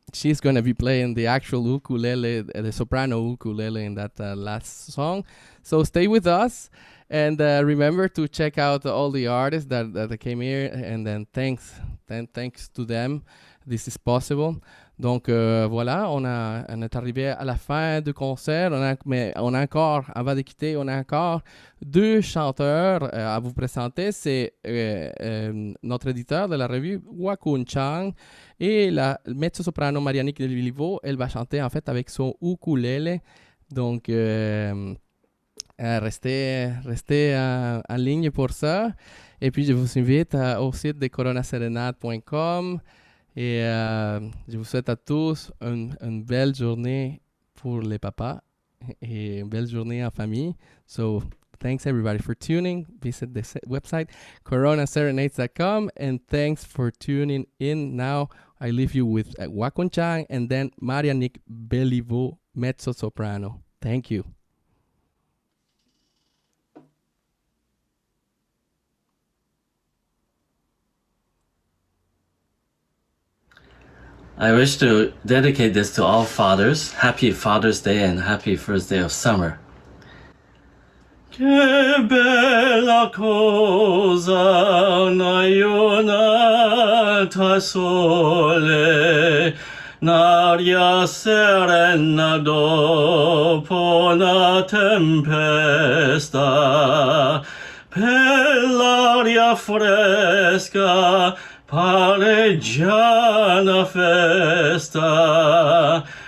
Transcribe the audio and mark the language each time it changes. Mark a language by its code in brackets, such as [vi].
[en] She's going to be playing the actual ukulele, the soprano ukulele in that last song. So stay with us, and remember to check out all the artists that came here, and then thanks to them, this is possible. [fr] Donc voilà, on est arrivé à la fin du concert. Mais on a encore, avant de quitter, on a encore deux chanteurs à vous présenter. C'est notre éditeur de la revue, Wakun Chang, et la mezzo-soprano Marianique Beliveau. Elle va chanter en fait avec son ukulélé. Donc restez en ligne pour ça. Et puis je vous invite au site de coronaserenade.com. Et je vous souhaite à tous une belle journée pour les papas et une belle journée en famille. [en] So thanks everybody for tuning. Visit the website coronaserenades.com, and thanks for tuning in. Now I leave you with Wakun Chang and then Marianique Beliveau, mezzo soprano. Thank you. I wish to dedicate this to all fathers. Happy Father's Day and happy first day of summer. [it] Che bella cosa una giornata sole, n'aria serena dopo una tempesta, per l'aria fresca pare già una festa.